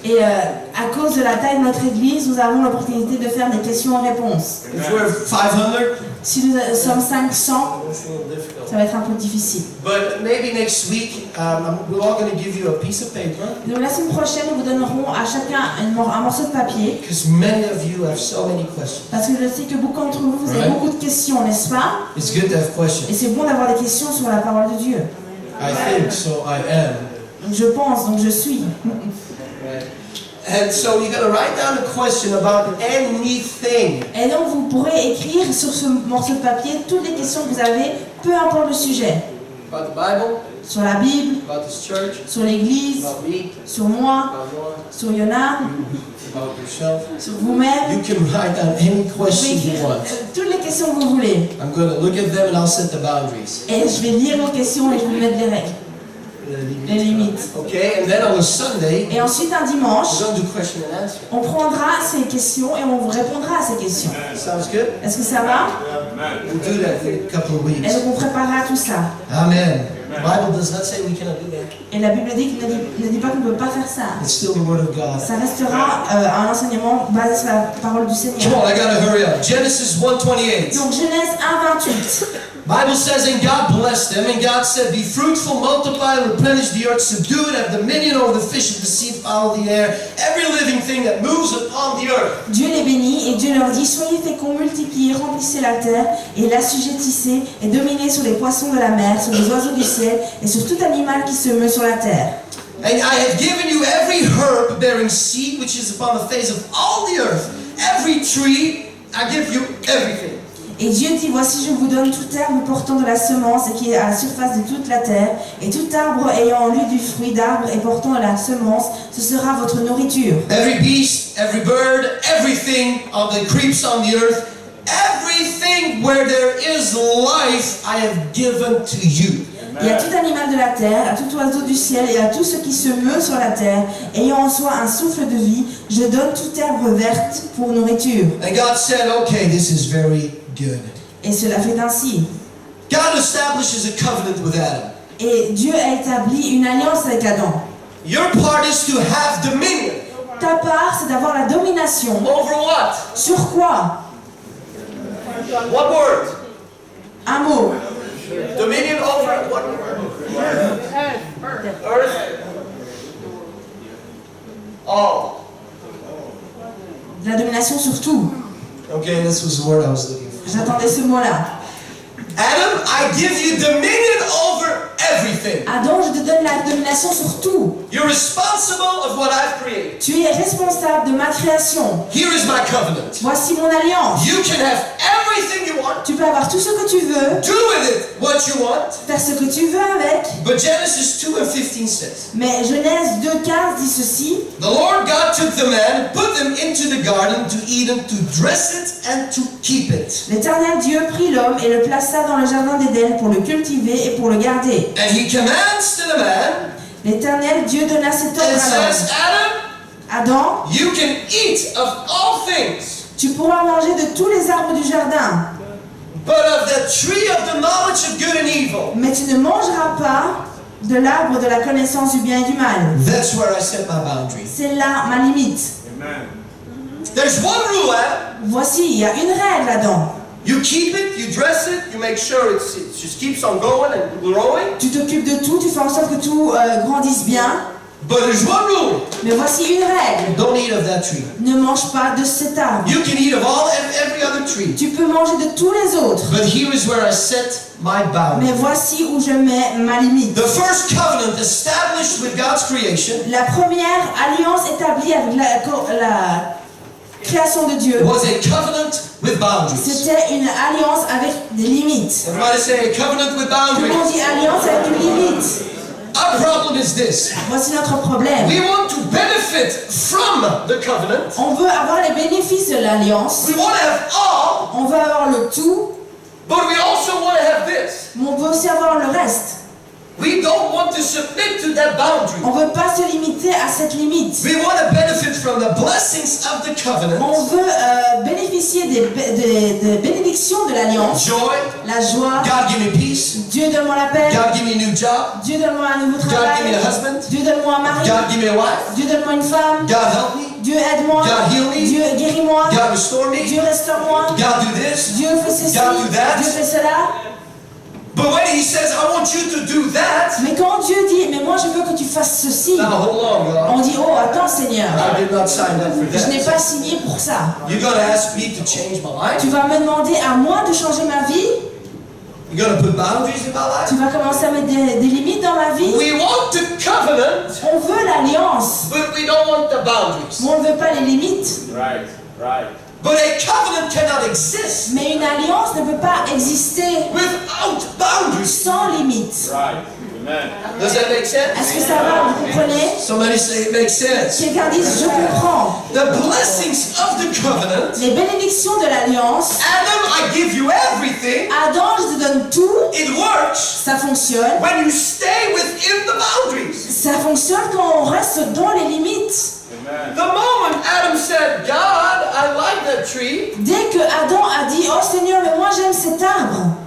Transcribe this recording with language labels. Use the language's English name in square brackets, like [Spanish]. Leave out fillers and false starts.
[French] Et à cause de la taille de notre église, nous avons l'opportunité de faire des questions-réponses. [English] If we're 500, [French] Si nous sommes 500, [English] it's a little difficult. [French] ça va être un peu difficile. [English] But maybe next week, we're all going to give you a piece of paper, [French] Donc la semaine prochaine, nous vous donnerons à chacun un morceau de papier. [English] because many of you have so many questions. [French] Parce que je sais que beaucoup d'entre vous, vous avez [English] Right. [French] beaucoup de questions, n'est-ce pas? [English] It's good to have [French] Et [English] questions. [French] c'est bon d'avoir des questions sur la parole de Dieu. [English] I think so. I am. [French] Donc je pense, donc je suis. [English] And so you're going to write down a question about anything. [French] Et donc vous pourrez écrire sur ce morceau de papier toutes les questions que vous avez, peu importe le sujet. [English] About the Bible, [French] Sur la Bible, [English] about this church, [French] sur l'Église, [English] about me, [French] sur moi, [English] about Noah, [French] sur Yona, [English] about yourself. [French] sur vous-même. [English] You can write down any [French] Vous pouvez [English] question you [French] écrire [English] want. [French] toutes les questions que vous voulez. [English] I'm going to look at them and I'll set the boundaries. [French] Et je vais lire vos questions et je vais mettre les règles, les limites. [English] Okay, and then on a Sunday, [French] Et ensuite, un dimanche, [English] we're going to do question and answer. [French] on prendra ces questions et on vous répondra à ces questions. [English] Sounds good? [French] Est-ce que ça va? [English] We'll do that in a couple of [French] Et [English] weeks. [French] donc on préparera tout ça. [English] Amen. The Bible does not say we cannot do that. [French] Et la Bible dit qu'il ne dit pas qu'on ne peut pas faire ça. [English] It's still the Word of God. [French] Ça restera un enseignement basé sur la parole du [English] Come [French] Seigneur. [English] on, I gotta hurry up. Genesis 1:28. [French] Donc Genèse 1:28. [English] Bible says, and God blessed them, and God said, be fruitful, multiply, replenish the earth, subdue it, have dominion over the fish of the sea, fowl of the air, every living thing that moves upon the earth. [French] Dieu les bénit et Dieu leur dit, soyez féconds, multipliez, remplissez la terre et l'assujettissez et dominez sur les poissons de la mer, sur les oiseaux du ciel et sur tout animal qui se meut sur la terre. [English] And I have given you every herb bearing seed which is upon the face of all the earth, every tree, I give you everything. [French] Et Dieu dit, voici je vous donne toute herbe portant de la semence et qui est à la surface de toute la terre, et tout arbre ayant en lui du fruit d'arbre et portant de la semence, ce sera votre nourriture. [English] Every beast, every bird, everything of the creeps on the earth, everything where there is life, I have given to you. [French] Et à tout animal de la terre, à tout oiseau du ciel et à tout ce qui se meut sur la terre, ayant en soi un souffle de vie, je donne toute herbe verte pour nourriture. [English] And God said, okay, this is very good. [French] Et cela fait ainsi. [English] God establishes a covenant with Adam. [French] Et Dieu a établi une alliance avec Adam. [English] Your part is to have dominion. [French] Ta part, c'est d'avoir la domination. [English] Over what? [French] Sur quoi? [English] What word? [French] Un mot. [English] Dominion over what word? Earth. All. [French] De la domination sur tout. [English] Okay, this was the word I was looking for. [French] J'attendais ce mot-là. [English] Adam, I give you dominion over everything. [French] Adam, je te donne la domination sur tout. [English] You're responsible of what I've created. [French] Tu es responsable de ma création. [English] Here is my covenant. [French] Voici mon alliance. [English] You can have everything you want. [French] Tu peux avoir tout ce que tu veux, [English] Do with it what you want. [French] faire ce que tu veux avec. [English] But Genesis 2:15 says, [French] Mais Genèse 2:15 dit ceci. [English] the Lord God took the man, put them into the garden to Eden, to dress it and to keep it. [French] L'Éternel Dieu prit l'homme et le plaça dans le jardin d'Éden pour le cultiver et pour le garder. [English] And he commands to the man [French] L'Éternel Dieu donna cet ordre [English] and [French] à [English] says, [French] l'homme. [English] Adam, [French] Adam, [English] you can eat of all things, [French] tu pourras manger de tous les arbres du jardin, [English] but of the tree of the knowledge of good and evil. [French] mais tu ne mangeras pas de l'arbre de la connaissance du bien et du mal. [English] That's where I set my boundary. [French] C'est là ma limite. [English] There's one rule, Adam. [French] Voici, il y a une règle, Adam. [English] You keep it, you dress it, you make sure it just keeps on going and growing. [French] Tu t'occupes de tout, tu fais en sorte que tout grandisse bien. [English] But there's one rule. [French] Mais voici une règle. [English] Don't eat of that tree. [French] Ne mange pas de cet arbre. [English] You can eat of every other tree. [French] Tu peux manger de tous les autres. [English] But here is where I set my boundary. [French] Mais voici où je mets ma limite. [English] The first covenant established with God's creation [French] La première alliance établie avec la création de Dieu, [English] was a covenant with boundaries. [French] c'était une alliance avec des limites. [English] Everybody say a covenant with [French] Tout le monde [English] boundaries. [French] dit alliance avec une limite. [English] Our problem is this. [French] Voici notre problème. [English] We want to benefit from the covenant. [French] On veut avoir les bénéfices de l'alliance. [English] We want to have all, [French] On veut avoir le tout, [English] but we also want to have this. [French] mais on veut aussi avoir le reste. [English] We don't want to submit to that boundary. [French] On ne veut pas se limiter à cette limite. [English] We want to benefit from the blessings of the [French] On [English] covenant. [French] veut bénéficier des bénédictions de l'alliance. [English] Joy. [French] La joie. [English] God give me peace. [French] Dieu donne-moi la paix. [English] God give me a new job. [French] Dieu donne-moi un nouveau [English] God [French] travail. [English] give me a husband. [French] Dieu donne-moi un mari. [English] God give me a wife. [French] Dieu donne-moi une femme. [English] God help me. [French] Dieu aide-moi. [English] God heal me. [French] Dieu guéris-moi. [English] God restore me. [French] Dieu restaure-moi. [English] God do this. [French] Dieu fait ceci. [English] God do that. [French] Dieu fait cela. [English] But when he says, I want you to do that, [French] Mais quand Dieu dit, mais moi je veux que tu fasses ceci, [English] now hold on, God. [French] on dit, oh attends Seigneur, [English] I did not sign up for [French] je n'ai [English] that. [French] pas signé pour ça. [English] You're going to ask me to change my life? [French] Tu vas me demander à moi de changer ma vie. [English] You're going to put boundaries in my life? [French] Tu vas commencer à mettre des limites dans ma vie. [English] We want the covenant, [French] On veut l'alliance, [English] but we don't want the boundaries. [French] mais on ne veut pas les limites. [English] Right, right. But a covenant cannot exist [French] Mais une alliance ne peut pas exister [English] without boundaries. [French] sans limites. [English] Right. Amen. Does that make sense? [French] Est-ce que ça va, vous comprenez? [English] Somebody say it makes sense. [French] Quelqu'un dise, je comprends. [English] The blessings of the covenant, [French] Les bénédictions de l'alliance, [English] Adam, I give you everything. [French] Adam, je te donne tout, [English] It works [French] ça fonctionne. [English] when you stay within the boundaries. [French] Ça fonctionne quand on reste dans les limites. [English] The moment Adam said, God, I like that tree, [French] Dès que Adam a dit, oh Seigneur, mais moi j'aime cet arbre,